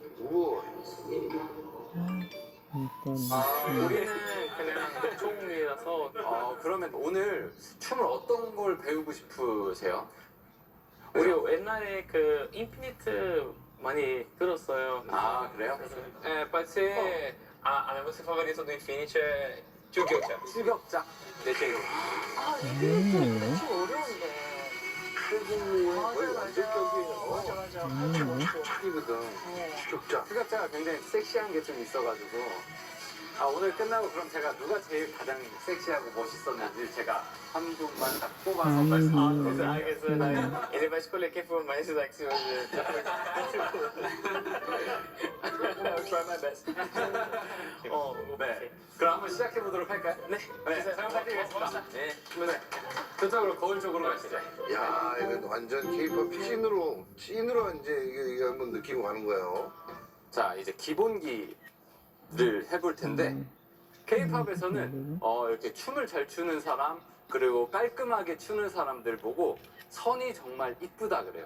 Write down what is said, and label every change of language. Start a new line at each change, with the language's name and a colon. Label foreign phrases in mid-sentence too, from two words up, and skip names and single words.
Korean: 우와. 우리는 그냥 총이라서 그러면 오늘 춤을 어떤 걸 배우고 싶으세요? 우리 옛날에 그 인피니트 많이 들었어요. 아 그래요?
Portuguese: pode ser a música favorita do Infinity é Jugyocha.
Korean: 추격자 내 제일. 이게 좀 어려운데. 맞아. 추격이거든. 추격자가 굉장히 섹시한 게 좀 있어가지고 오늘 끝나고 그럼 제가 누가 제일 가장 섹시하고 멋있었는지 제가 한 분만 딱 뽑아서 말씀드릴게요. 알겠어요.
Portuguese: Ele vai escolher quem for mais sexy hoje.
English: Try my best.
Korean: 네. 그럼 한번 시작해 보도록 할까요? 네. 잘 부탁드리겠습니다. 네. 저쪽으로 거울 쪽으로 가시죠. 야, 이건 완전 K-pop 찐으로 이제 이게 한번 느끼고 가는 거예요. 자, 이제 기본기를 해볼 텐데 K-팝에서는 이렇게 춤을 잘 추는 사람 그리고 깔끔하게 추는 사람들 보고 선이 정말 이쁘다 그래요.